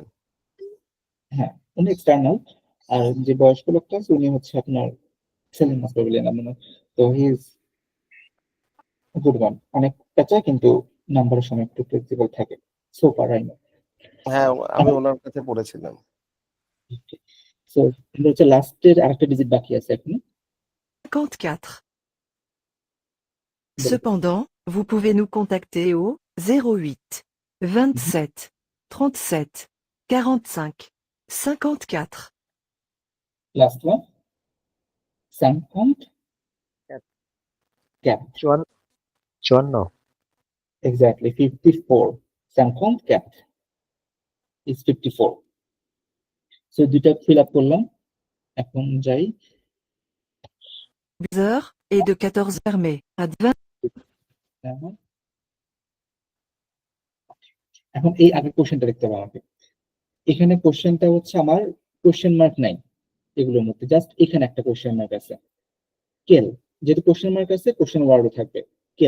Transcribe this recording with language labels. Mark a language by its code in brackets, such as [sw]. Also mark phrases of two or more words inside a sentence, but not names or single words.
[bn] হ্যাঁ, উনি এক্সটার্নাল, আর যে বয়স্ক লোকটা আছে উনি হচ্ছে আপনার সেলিম মাস্টার বলে নাম মনে হয়। তো [en] he is good one, [bn] অনেক পেঁচা কিন্তু নাম্বারের সময় একটু ফ্লেক্সিবল থাকে, [en] so far I know. [bn] হ্যাঁ, আমি ওনার কাছে পড়েছিলাম। সো এটা হচ্ছে লাস্টের আরেকটা ডিজিট বাকি আছে এখন। 54. [fr] Cependant, vous pouvez nous contacter au 08 27 37 45 54. [en] last one 54 54 এক্স্যাক্টলি 54 54 is 54। [bn] সো দুইটা [en] fill up [bn] করলাম, এখন যাই। [fr] 10h et de 14h mais à 20. [bn] এখন এই আগের কোশ্চেনটা দেখতে হবে আমাকে। এখানে কোশ্চেনটা হচ্ছে আমার [en] question mark [bn] নাই এগুলোর মধ্যে, জাস্ট এখানে একটা [en] question mark [bn] আছে, কেল, যেহেতু [en] question mark [bn] আছে [en] question word [bn] থাকবে কেল।